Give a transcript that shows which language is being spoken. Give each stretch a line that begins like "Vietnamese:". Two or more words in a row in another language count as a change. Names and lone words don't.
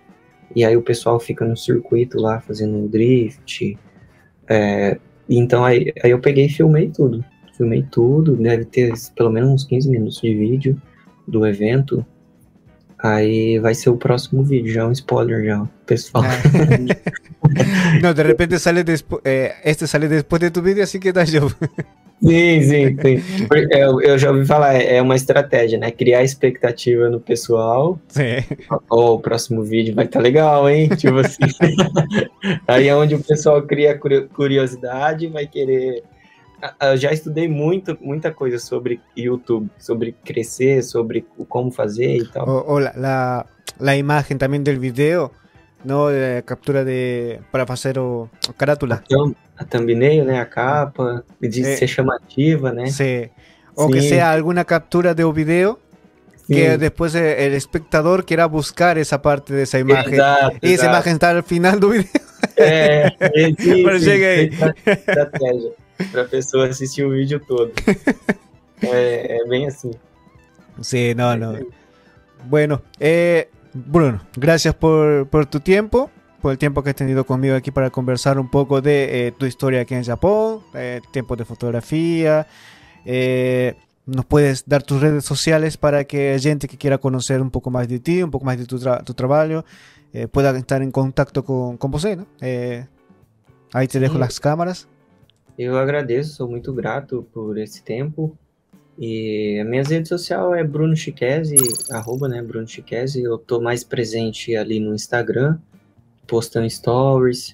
Portuguese: E aí o pessoal fica no circuito lá, fazendo drift. Então aí eu peguei e filmei tudo, deve ter pelo menos uns 15 minutos de vídeo do evento. Aí vai ser o próximo vídeo, já é um spoiler já, pessoal.
Spanish: No, de repente sale este sale después de tu vídeo,
Portuguese: assim que tá show. Sim. Eu já ouvi falar, é uma estratégia, né? Criar expectativa no pessoal. Sim. O próximo vídeo vai estar legal, hein? Tipo assim. Aí é onde o pessoal cria curiosidade, vai querer. Eu já estudei muita coisa sobre YouTube, sobre crescer, sobre como fazer e tal.
Spanish: O la imagen también del video, ¿no? Captura para hacer o carátula.
Portuguese: A thumbnail, né? A capa, de ser chamativa, né?
Spanish: Sí. O que sea alguna captura de un video que después el espectador quiera buscar esa parte de esa imagen.
Portuguese: Exato,
Spanish: y esa imagen está al final
Portuguese: do video. Pero chega aí. Estratégia para a pessoa assistir o vídeo todo. É bem assim.
Spanish: Sí, no. Bueno, Bruno, gracias por tu tiempo, por el tiempo que has tenido conmigo aquí para conversar un poco de tu historia aquí en Japón, tiempos de fotografía. Nos puedes dar tus redes sociales para que gente que quiera conocer un poco más de ti, un poco más de tu trabajo, pueda estar en contacto
Portuguese: com você, né?
Spanish: Aí te dejo
Portuguese: as câmeras. Eu agradeço, sou muito grato por esse tempo. E a minha rede social é Bruno Chiquesi, @ né, Bruno Chiquesi. Eu tô mais presente ali no Instagram, postando stories.